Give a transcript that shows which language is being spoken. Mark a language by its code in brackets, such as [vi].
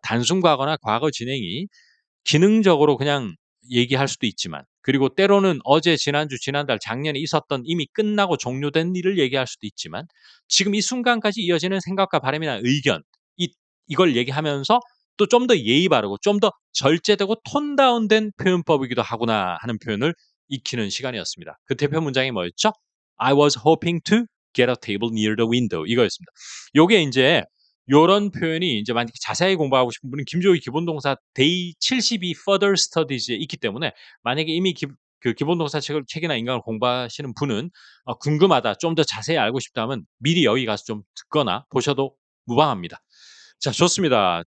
[ko] 단순 과거나 과거 진행이 기능적으로 그냥 얘기할 수도 있지만 그리고 때로는 어제, 지난주, 지난달, 작년에 있었던 이미 끝나고 종료된 일을 얘기할 수도 있지만 지금 이 순간까지 이어지는 생각과 바람이나 의견 이 이걸 얘기하면서 또 좀 더 예의 바르고 좀 더 절제되고 톤 다운된 표현법이기도 하구나 하는 표현을 익히는 시간이었습니다. 그 대표 문장이 뭐였죠? [en] "I was hoping to get a table near the window." [ko] 이거였습니다. 요게 인제 요런 표현이 인제 만약에 자세히 공부하고 싶은 분은 김조희 기본동사 데이 72 further studies에 있기 때문에 만약에 이미 그 기본동사 책이나 인강을 공부하시는 분은 궁금하다, 좀 더 자세히 알고 싶다 하면 미리 여기 가서 좀 듣거나 보셔도 무방합니다. 자, 좋습니다.